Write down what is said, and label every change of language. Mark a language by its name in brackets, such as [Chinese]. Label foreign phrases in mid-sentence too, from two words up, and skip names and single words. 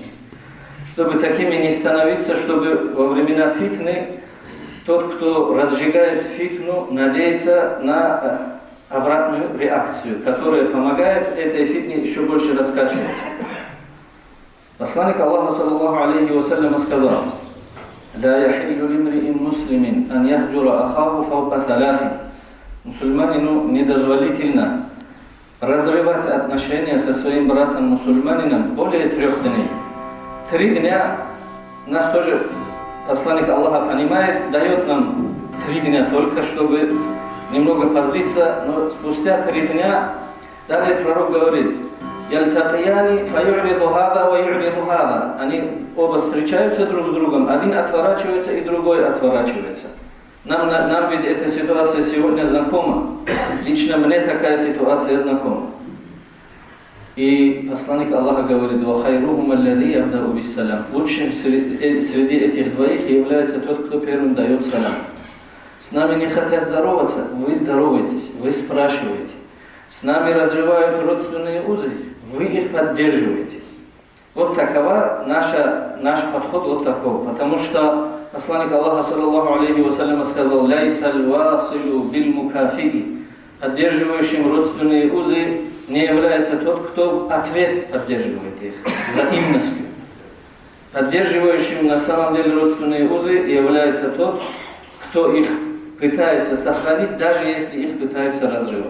[Russian] Чтобы такими не становиться, чтобы во времена фитны тот, кто разжигает фитну, надеется на обратную реакцию, которая помогает этой фитне еще больше раскачиваться. Посланник Аллаха, [Arabic] صلى الله عليه وسلم, сказал: «لا يحل لامرئ مسلم أن يهجر أخاه فوق ثلاث». [Russian] Мусульманину недозволительно разрывать отношения со своим братом-мусульманином более 3 дней. 3 дня нас тоже посланник Аллаха понимает, дает нам 3 дня только, чтобы немного позлиться, но спустя 3 дня далее пророк говорит: [Arabic] «يلتقيان فيعرض هذا ويعرض هذا». [Russian] Они оба встречаются друг с другом, один отворачивается и другой отворачивается. Нам ведь эта ситуация сегодня знакома. Лично мне такая ситуация знакома. И посланник Аллаха говорит: [Arabic] «وخيرهما الذي يبدأ بالسلام». [Russian] Лучшим среди этих двоих является тот, кто первым дает салам. С нами не хотят здороваться, вы здороваетесь, вы спрашиваете. С нами разрывают родственные узы, вы их поддерживаете. Вот такова наш подход, вот такой. Потому что посланник Аллаха, [Arabic] صلى الله عليه وسلم, сказал: «ليس الواصل بالمكافئ». [Russian] Поддерживающим родственные узы не является тот, кто ответ поддерживает их взаимностью. Поддерживающим на самом деле родственные узы является тот, кто их пытается сохранить, даже если их пытаются разрывать.